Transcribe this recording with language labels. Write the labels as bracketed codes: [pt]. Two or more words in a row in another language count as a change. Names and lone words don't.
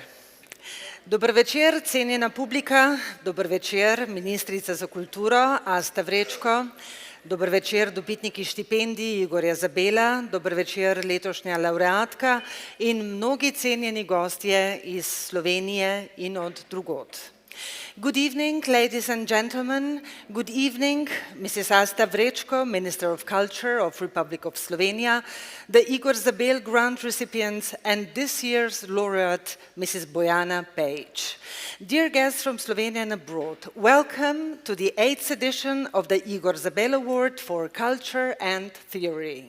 [sl] Dober večer, cenjena publika, dober večer, ministrica za kulturo Asta Vrečko, dober večer, dobitniki štipendij Igorja Zabela, dober večer, letošnja laureatka in mnogi cenjeni gostje iz Slovenije in od drugod. [en] Good evening, ladies and gentlemen. Good evening, Mrs. Asta Vrečko, Minister of Culture of Republic of Slovenia, the Igor Zabel Grant recipients, and this year's laureate, Mrs. Bojana Pejić. Dear guests from Slovenia and abroad, welcome to the 8th edition of the Igor Zabel Award for Culture and Theory.